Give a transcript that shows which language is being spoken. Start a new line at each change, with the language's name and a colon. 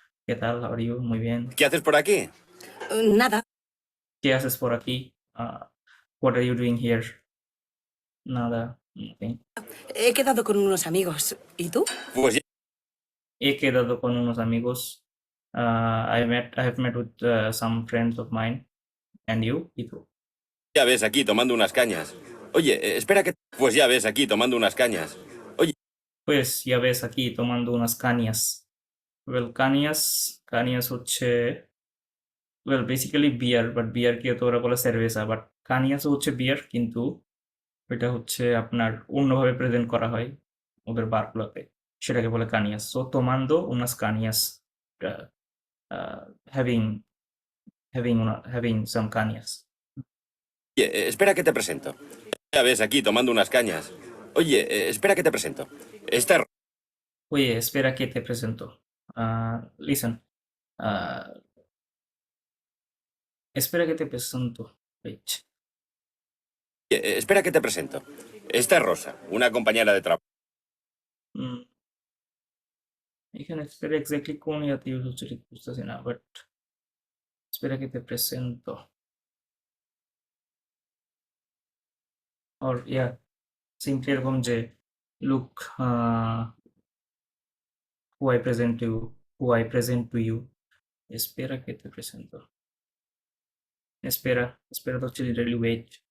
Spanish: ¿Qué tal?
English: How are you?
Spanish: Muy bien. ¿Qué haces por aquí? Nada, ¿Qué haces por aquí?
English: What are you doing here?
Spanish: Nada.
English: Nothing.
Spanish: he quedado con unos amigos. ¿Y tú? Pues He quedado con unos amigos.
English: I have met with some friends of mine. And you?
Spanish: ¿Y tú? ya ves, aquí tomando unas cañas. Oye, espera que... Pues ya ves, aquí tomando unas cañas. Oye, Pues ya ves aquí tomando unas cañas.
Bangla: Well, cañas হচ্ছে
English: well basically beer, but beer
Bangla: কে তো ওরা বলে cerveza, but cañas হচ্ছে beer, কিন্তু এটা হচ্ছে আপনার অন্যভাবে প্রেজেন্ট করা হয় ওদের বারগুলোতে, সেটাকে বলে cañas.
English: So
Spanish: tomando unas cañas,
English: uh, having having some cañas.
Spanish: espera que te presento. Ya ves, aquí tomando unas cañas. Oye, espera que te presento. Esta es... Oye, espera que te presento.
English: Listen.
Spanish: Espera que te presento.
English: Wait.
Spanish: espera que te presento. Esta es Rosa, una compañera de trabajo.
Bangla: এখানে espera exactly কোন ইয়াতে use হচ্ছে ঠিক বুঝতেছি না, but
Spanish: espera que te presento.
English: Or yeah, simply এরকম যে look, who I present to you, who I present to you.
Spanish: Espera que te presento.
Bangla: Espera তো হচ্ছে literally wait.